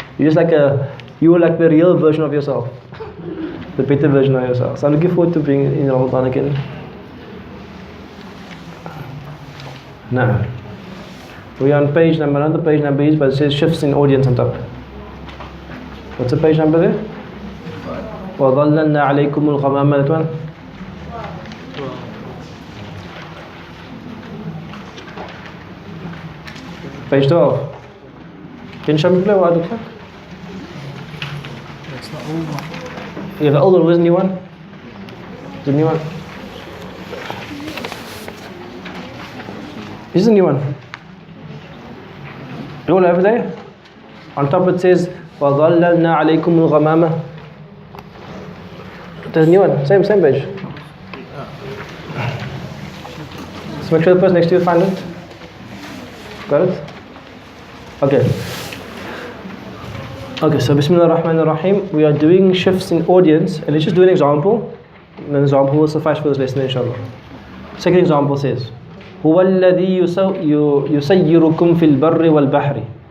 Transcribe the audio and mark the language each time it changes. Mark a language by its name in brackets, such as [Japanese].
[English] You're just you're like the real version of yourself, the better version of yourself. So I'm looking forward to being in Ramadan again. Now, we're on page number. Another page number is, but it says shifts in audience on top. What's the page number there? [Arabic] وَظَلَّلْنَا عَلَيْكُمُ الْغَمَامَ. [English] That one. Page 12. Can you show me what it looks like? That's the old one. Yeah, the old one was the new one. The new one. This is the new one. You all have it there? On top it says [Arabic] وَظَلَّلْنَا عَلَيْكُمُ الْغَمَامَ. [English] There's a new one, same page. So make sure the person next to you find it. Got it? Okay. Okay, so Bismillah ar-Rahman ar-Rahim. We are doing shifts in audience, and let's just do an example. An example will suffice for this lesson, inshallah. Second example says, [Arabic] هو الذي يسيركم في البر والبحر.